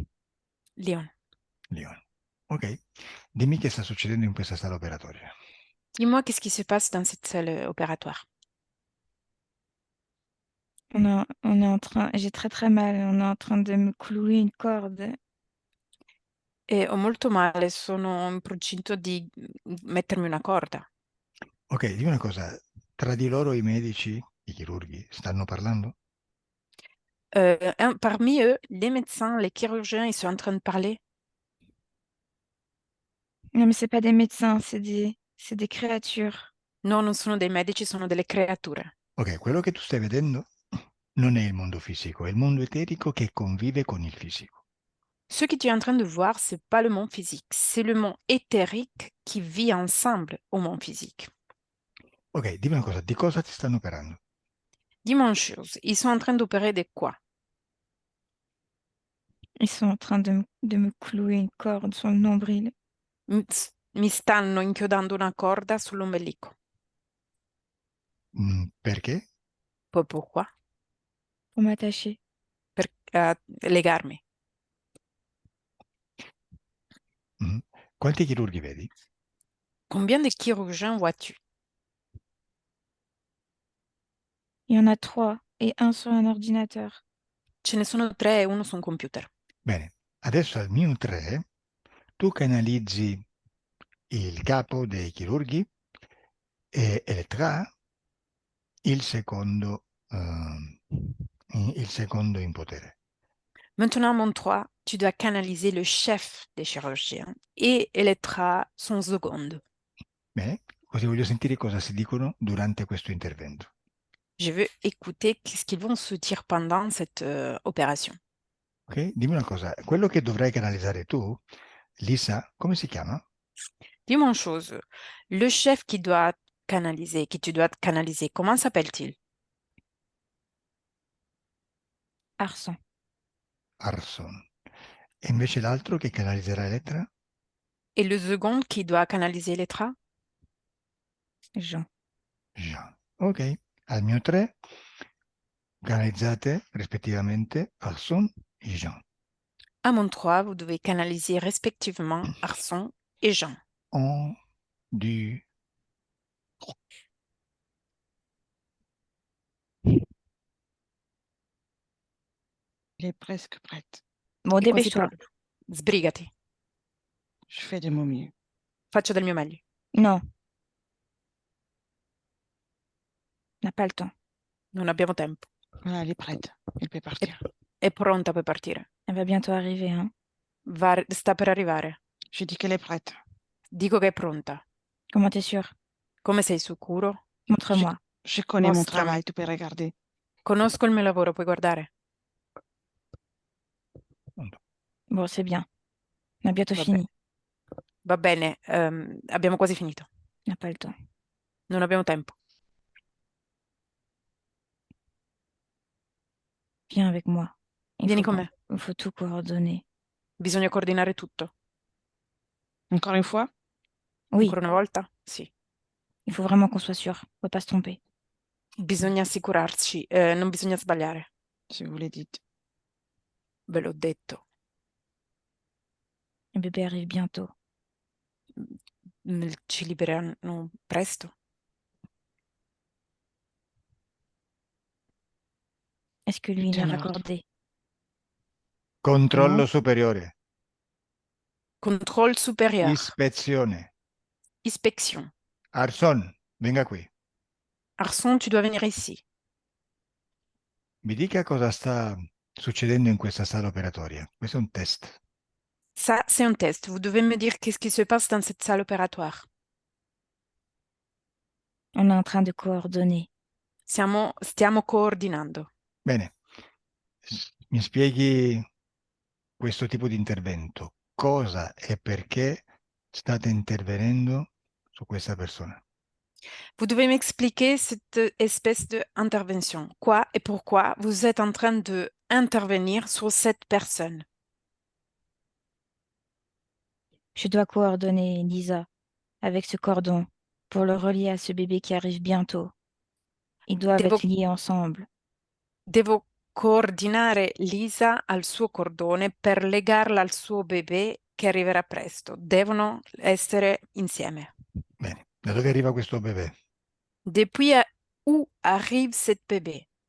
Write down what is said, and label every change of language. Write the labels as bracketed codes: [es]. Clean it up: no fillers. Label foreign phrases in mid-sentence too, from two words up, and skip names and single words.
[fr] Lyon. [it] Lione. Ok, dimmi che sta succedendo in questa sala operatoria. [fr] Dis-moi qu'est-ce qui se passe dans cette salle opératoire. On est en train, j'ai très très mal, on est en train de me clouer une corde. [it] Ho molto male, sono in procinto di mettermi una corda. Ok, dimmi una cosa, tra di loro i medici, i chirurghi, stanno parlando? [fr] Parmi eux, les médecins, les chirurgiens, ils sont en train de parler. Non, mais c'est pas des médecins, c'est des créatures. [it] No, non sono dei medici, sono delle creature. Ok, quello che tu stai vedendo non è il mondo fisico, è il mondo eterico che convive con il fisico. [fr] Ce que tu es en train de voir, c'est pas le monde physique, c'est le monde éthérique qui vit ensemble au monde physique. [it] Ok, dimmi una cosa, di cosa ti stanno operando? [fr] Dis-moi une chose, ils sont en train d'opérer de quoi? Ils sont en train de me clouer une corde sur le nombril. [it] Mi stanno inchiodando una corda sull'ombelico. Perché? [fr] Poi pourquoi? Pour m'attacher. [it] Per legarmi. Mm. Quanti chirurghi vedi? [fr] Combien de chirurgiens vois-tu? Il y en a 3 et un sur un ordinateur. [it] Ce ne sono 3 e uno su un computer. Bene, adesso al mio 3 tu canalizzi il capo dei chirurghi e Elettra il secondo in potere. [fr] Maintenant, mon 3, tu dois canaliser le chef des chirurgiens et Elettra son seconde. [it] Bene, così voglio sentire cosa si dicono durante questo intervento. [fr] Je veux écouter ce qu'ils vont se dire pendant cette opération. [it] Ok? Dimmi una cosa, quello che dovrai canalizzare tu, Lisa, come si chiama? [fr] Dis-moi une chose, le chef que tu dois canaliser, comment s'appelle-t-il? [it] Arsan, [fr] Arson. [it] E invece l'altro che canalizzerà Elettra? [fr] Et le second qui doit canaliser Elettra? [it] Jean. [fr] Jean. [it] Ok, al mio 3 canalizzate rispettivamente Arson e Jean. [fr] À mon 3, vous devez canaliser respectivement Arson et Jean. [it] 1, 2, [fr] Elle est presque prête. Bon, [it] È quasi [fr] dépêche-toi. [it] pronto. Sbrigati, [fr] Je fais de mon mieux. [it] faccio del mio meglio. [fr] Non, on n'a pas le temps. [it] Non abbiamo tempo. [fr] Voilà, elle est prête. Elle peut partir. [it] È pronta per partire. [fr] Elle va bientôt arriver, hein. [it] Sta per arrivare. [fr] Je dis qu'elle est prête. [it] Dico che è pronta. [fr] Comment t'es sûr? [it] Come sei sicuro? [fr] Montre-moi. Je connais mon [it] Mostrami. [fr] travail, tu peux regarder. [it] Conosco il mio lavoro, puoi guardare. [fr] Bon, c'est bien. On a bientôt [it] Va [fr] fini. [it] Va bene, abbiamo quasi finito. [fr] On n'a pas le temps. [it] Non abbiamo tempo. [fr] Viens avec moi. [it] Vieni con me. [fr] Il faut tout coordonner. [it] Bisogna coordinare tutto. [fr] Encore une fois? Oui, [it] Ancora una volta? Sì. [fr] il faut vraiment qu'on soit sûr. On ne peut pas se tromper. [it] Bisogna assicurarci, non bisogna sbagliare, [fr] Je vous l'ai dit. [it] ve l'ho detto. [fr] Le bébé arrive bientôt. [it] Ci libereranno presto. [fr] Est-ce que lui Tout l'a en ordre. raccordé? [it] Controllo [fr] Comment? [it] superiore. [fr] Contrôle supérieur, [it] Ispezione. [fr] inspection. [it] Arson, venga qui. [fr] Arson, tu dois venir ici. [it] Mi dica cosa sta succedendo in questa sala operatoria. Questo è un test. [fr] Ça, c'est un test. Vous devez me dire qu'est-ce qui se passe dans cette salle opératoire. On est en train de coordonner. [it] Stiamo coordinando. Bene. Mi spieghi questo tipo di intervento. Cosa e perché state intervenendo su questa persona? [fr] Vous devez m'expliquer cette espèce d'intervention. Quoi et pourquoi vous êtes en train de intervenir sur cette personne. Je dois coordonner Lisa avec ce cordon pour le relier à ce bébé qui arrive bientôt. Ils doivent [it] Devo, [fr] être liés ensemble. [it] devo coordinare Lisa al suo cordone per legarla al suo bebè che arriverà presto. Devono essere insieme. Bene. Da dove arriva questo bebè? [fr] Depuis où arrive cette bébé?